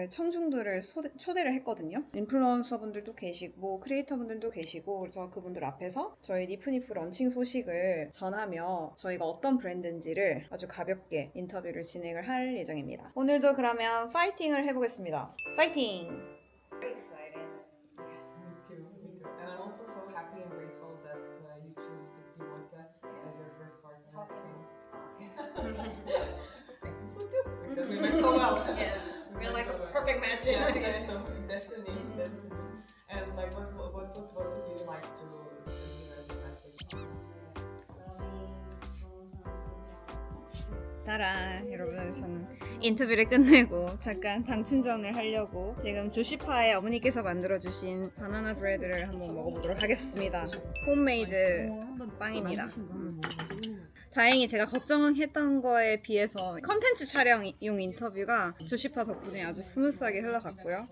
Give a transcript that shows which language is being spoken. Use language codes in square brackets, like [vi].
[ko] 청중들을 초대를 했거든요. 인플루언서분들도 계시고 크리에이터분들도 계시고 그래서 그분들 앞에서 저희 니프니프 런칭 소식을 전하며 저희가 어떤 브랜드인지를 아주 가볍게 인터뷰를 진행을 할 예정입니다. 오늘도 그러면 파이팅을 해보겠습니다. 파이팅! [en] And I'm also so happy and grateful that you choose the Devote as your first partner. I think so too. Because we met so well. Yes, we're like a perfect match. Yeah, that's the destiny. And like, what would you like to give as a message? [ko] 따라 여러분 저는 인터뷰를 끝내고 잠깐 당 충전을 하려고 지금 조시파의 어머니께서 만들어주신 바나나 브레드를 한번 먹어보도록 하겠습니다. 홈메이드 빵입니다. 다행히 제가 걱정했던 거에 비해서 컨텐츠 촬영용 인터뷰가 조시파 덕분에 아주 스무스하게 흘러갔고요.